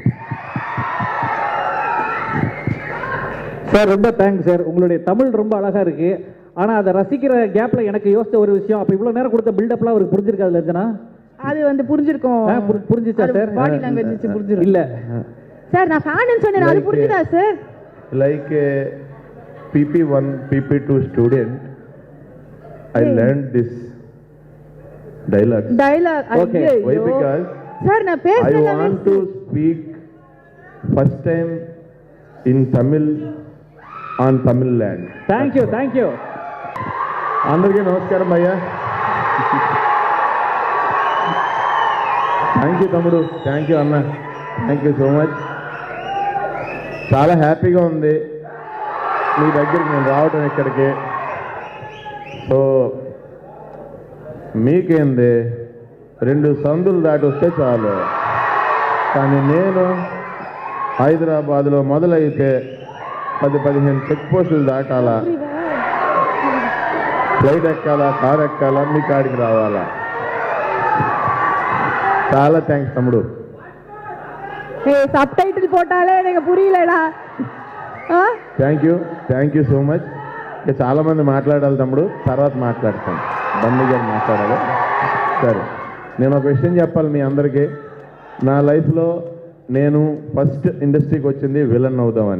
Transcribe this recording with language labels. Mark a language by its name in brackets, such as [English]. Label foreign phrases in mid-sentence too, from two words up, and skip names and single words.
[Tamil] சார். ரொம்ப தேங்க்ஸ் சார். உங்களுடைய தமிழ் ரொம்ப அழகா இருக்கு. ஆனா அதை ரசிக்கிற கேப்ல எனக்கு யோசிச்ச ஒரு விஷயம், அப்ப இவ்வளவு நேரம் கொடுத்த பில்டப்லாம் அவருக்கு புரிஞ்சிருக்காது லட்சணா? அது வந்து புரிஞ்சிருக்கும். புரிஞ்சிச்சா சார்? [English] body language [Tamil] வச்சு புரிஞ்சிரும். இல்ல சார் நான் ஃபேன்னு சொன்னேன், அது புரிஞ்சுதா சார்? [English] like a PP1 PP2 student I learned this dialogue. Okay. Why? Because [Tamil] சார் நான் [English] I [Tamil] பேசுறேன். [English] want to speak first time in Tamil on Tamil land. Thank you. [Telugu] అందరికీ నమస్కారం భయ్యా. [English] thank you [Telugu] తమ్ముడు, [English] thank you [Telugu] అన్న, [English] thank you so much. [Telugu] చాలా హ్యాపీగా ఉంది మీ దగ్గరికి నేను రావడం ఇక్కడికి. సో మీకేంది 2 సందులు దాటి వస్తే చాలు. కానీ నేను హైదరాబాద్లో మొదలైతే 10-15 [English] check posts [Telugu] దాటాలా, ఫ్లైట్ ఎక్కాలా, కార్ ఎక్కాలా, మీ కాడికి రావాలా. చాలా థ్యాంక్స్ తమ్ముడు. [Tamil] சப்டைட்டில் போட்டாலே எனக்கு புரியலடா. [English] Thank you so much. [Telugu] ఇక చాలామంది మాట్లాడాలి తమ్ముడు, తర్వాత మాట్లాడతాం. బన్నీ గారు మాట్లాడాలి. సరే, నేను ఒక విషయం చెప్పాలి మీ అందరికీ. నా లైఫ్లో నేను ఫస్ట్ ఇండస్ట్రీకి వచ్చింది విలన్ అవుదామని.